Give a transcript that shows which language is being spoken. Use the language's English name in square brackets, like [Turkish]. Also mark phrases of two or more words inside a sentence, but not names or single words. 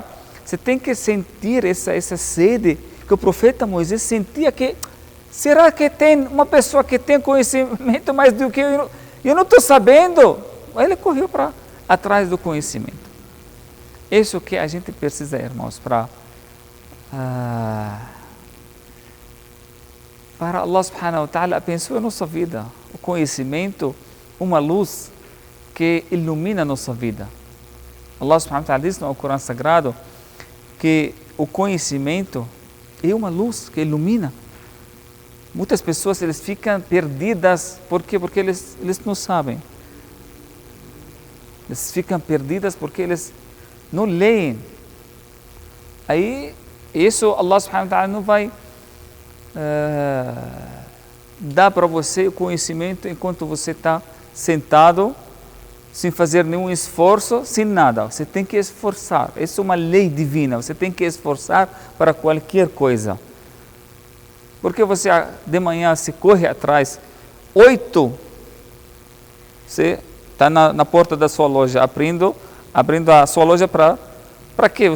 [Portuguese] Você tem que sentir essa sede que o profeta Moisés sentia que... Será que tem uma pessoa que tem conhecimento mais do que eu? Eu não estou sabendo. Ele correu atrás do conhecimento. Isso que a gente precisa, irmãos, para [Arabic] الله سبحانه وتعالى [Portuguese] abençoe a nossa vida. O conhecimento, uma luz que ilumina a nossa vida. [Arabic] الله سبحانه وتعالى [Portuguese] diz no Corão Sagrado que o conhecimento é uma luz que ilumina. Muitas pessoas eles ficam perdidas, por quê? Porque eles não sabem. Eles ficam perdidas porque eles não leem. Aí, isso [Arabic] الله سبحانه وتعالى [Portuguese] não vai dar para você o conhecimento enquanto você está sentado, sem fazer nenhum esforço, sem nada. Você tem que esforçar. Isso é uma lei divina. Você tem que esforçar para qualquer coisa. Porque você de manhã se corre atrás, 8, você está na porta da sua loja, abrindo a sua loja para quê?